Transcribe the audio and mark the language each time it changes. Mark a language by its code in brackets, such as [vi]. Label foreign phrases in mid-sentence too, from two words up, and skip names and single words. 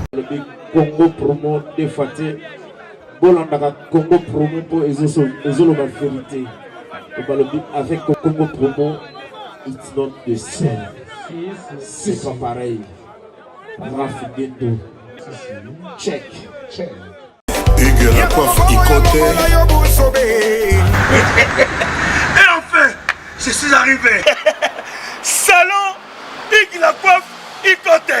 [ln] balobi Congo promo de Faté. Bolandaka Congo promo pour ezolo [fr] la vérité. [ln] Balobi avec Congo promo, [en] it's not the same. [fr] C'est pas pareil. Rafigendo. [en] Check. [fr] Hugues la coiffe Ikote. Et enfin, je suis arrivé. Salon Hugues la coiffe Ikote.